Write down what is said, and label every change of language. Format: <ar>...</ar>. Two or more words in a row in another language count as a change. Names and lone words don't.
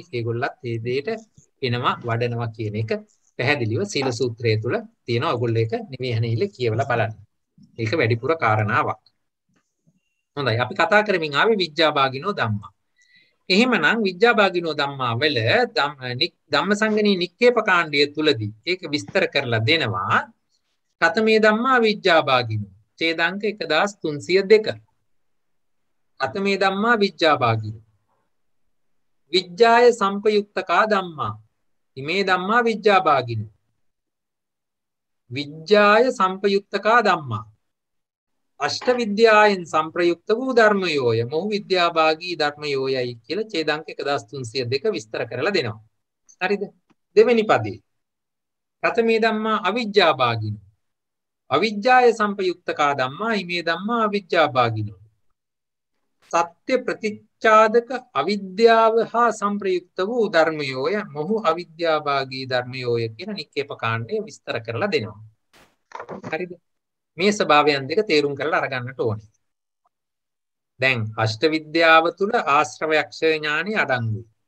<si>ඒගොල්ලත් මේ දෙයට එනවා වඩනවා කියන එක පැහැදිලිව සීල සූත්‍රය තුල තියෙනවා. ඔයගොල්ලෝ ඒක නිවේහණෙහිල කියවලා බලන්න. ඒක වැඩිපුර කාරණාවක්. හොඳයි අපි කතා කරමින් ආවේ</si> <pi>විඥාභාගිනෝ ධම්මා.</pi> <si>එහෙමනම්</si> <pi>විඥාභාගිනෝ ධම්මා</pi> <si>වල ධම්මසංගණී නික්කේප කාණ්ඩය තුලදී ඒක විස්තර කරලා දෙනවා.</si> <pi>කතමේ ධම්මා විඥාභාගිනෝ ඡේදාංක 1302. කතමේ ධම්මා විඥාභාගිනෝ විඥාය සම්පයුක්තකා ධම්මා ඉමේ ධම්මා විඥාභාගිනෝ විඥාය සම්පයුක්තකා ධම්මා</pi> <si>අෂ්ට විද්‍යායෙන් සංප්‍රයුක්ත වූ ධර්මයෝය මොහු විද්‍යාභාගී ධර්මයෝයයි කියලා ඡේදාංක 1302 විස්තර කරලා දෙනවා. හරිද? දෙවෙනි පදේ</si> <pi>කතමේ ධම්මා අවිජ්ජාභාගිනෝ. අවිජ්ජාය සම්පයුක්තකා ධම්මා ඉමේ ධම්මා අවිජ්ජාභාගිනෝ.</pi> <si>සත්‍ය ප්‍රතිච්ඡාදක අවිද්‍යාව හා සංප්‍රයුක්ත වූ ධර්මයෝය මොහු අවිද්‍යාභාගී ධර්මයෝය කියන නික්කේප කාණ්ඩය විස්තර කරලා දෙනවා. හරිද? මේ ස්වභාවයන් දෙක තේරුම් කරලා අරගන්නට ඕනේ. දැන් අෂ්ට විද්‍යාව තුල ආශ්‍රවයක්ෂය ඥානෙ අඩංගුයි.</si>